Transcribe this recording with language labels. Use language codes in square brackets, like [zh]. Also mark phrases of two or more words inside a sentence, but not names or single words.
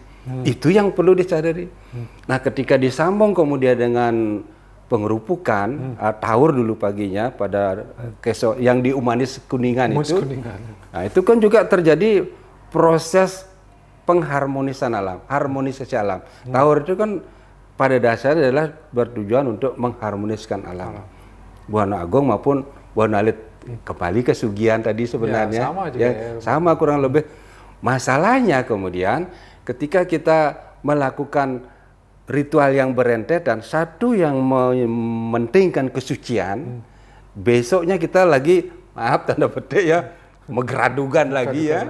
[id] Itu yang perlu disadari. Nah, ketika disambung kemudian dengan pengerupukan Taur dulu paginya pada yang di Umanis Kuningan itu. Nah, itu kan juga terjadi proses pengharmonisan alam, harmonisasi alam. Taur itu kan pada dasarnya adalah bertujuan untuk mengharmoniskan alam. Buana Agung maupun Buana Alit kembali ke Sugian tadi sebenarnya. Ya, sama aja, ya, sama kurang lebih. Masalahnya kemudian ketika kita melakukan ritual yang berentetan, satu yang mementingkan kesucian, besoknya kita lagi, maaf tanda petik ya, megeradugan lagi ya.